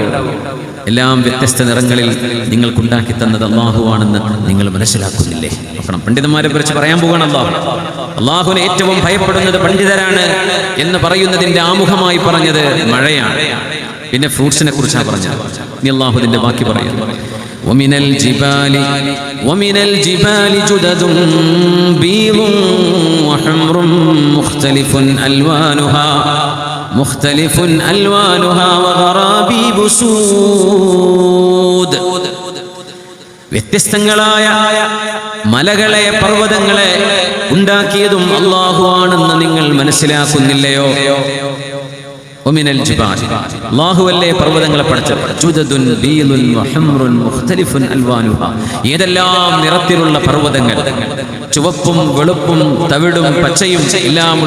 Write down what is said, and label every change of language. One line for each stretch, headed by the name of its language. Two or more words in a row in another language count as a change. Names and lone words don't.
Malayalam: എല്ലാം വ്യത്യസ്ത നിറങ്ങളിൽ നിങ്ങൾക്കുണ്ടാക്കി തന്നത് അല്ലാഹുവാണെന്ന് നിങ്ങൾ മനസ്സിലാക്കുന്നില്ലേ? നോക്കണം, പണ്ഡിതന്മാരെ കുറിച്ച് പറയാൻ പോവുകയാണ് അല്ലാഹു. അല്ലാഹുവിനെ ഏറ്റവും ഭയപ്പെടുന്നത് പണ്ഡിതരാണ് എന്ന് പറയുന്നതിന്റെ ആമുഖമായി പറഞ്ഞത് മഴയാണ്. പിന്നെ ഫ്രൂട്ട്സിനെ കുറിച്ചാണ് പറഞ്ഞത്. ഇനി അല്ലാഹു ഇതിന്റെ ബാക്കി പറയുന്നു.
Arabic: ومن الجبال جدد بيض وحمر مختلف ألوانها وغرابيب سود.
Malayalam: വ്യത്യസ്തങ്ങളായ മലകളെ, പർവ്വതങ്ങളെ ഉണ്ടാക്കിയതും അല്ലാഹു ആണെന്ന് നിങ്ങൾ മനസ്സിലാക്കുന്നില്ലയോ?
Arabic: ومن الجبال,
Malayalam: അല്ലാഹുവല്ലേ പർവ്വതങ്ങളെ പടച്ചത്.
Arabic: جدد بيض وحمر مختلف ألوانها,
Malayalam: ഏതെല്ലാം നിറത്തിലുള്ള പർവ്വതങ്ങൾ, ചുവപ്പും വെളുപ്പും തവിടും പച്ചയും എല്ലാമുള്ള.